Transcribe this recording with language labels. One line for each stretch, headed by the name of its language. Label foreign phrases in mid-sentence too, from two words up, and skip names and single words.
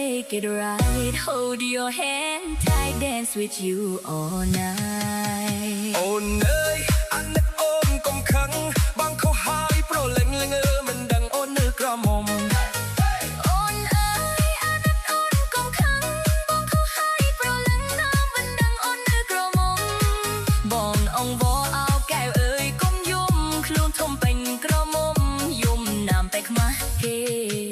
English: it right. Hold your hand tight, dance with you all night.
Khmer: អូនអើយអាណិតអូនកុំខឹងបងខុសហើយប្រលឹងលងមិនដឹងអូននៅក្រមុំ អូនអើយអាណិតអូនកុំខឹងបងខុសហើយប្រលឹងណាមិនដឹងអូននៅក្រមុំបងអង្វរអោកែវអើយកុំយំខ្លួនធំពេញក្រមុំយំណាំតែខ្មាស់គេ